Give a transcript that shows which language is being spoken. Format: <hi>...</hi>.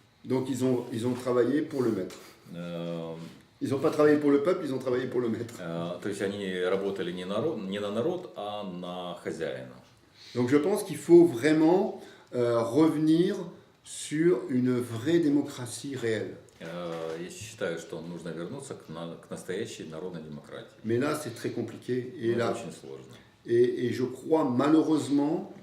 <fr>Donc ils ont travaillé pour le maître. Ils n'ont pas travaillé pour le peuple, ils ont travaillé pour le maître.</fr> <ru>То есть они работали не на народ, а на хозяина.</ru> <fr>Donc je pense qu'il faut vraiment revenir sur une vraie démocratie réelle.</fr> <ru>Я считаю, что нужно вернуться к настоящей народной демократии.</ru> <fr>Mais là, c'est très compliqué. Et,</fr> <ru>Это</ru> <fr>là,</fr> <ru>очень сложно.</ru> <fr>et je crois malheureusement</fr>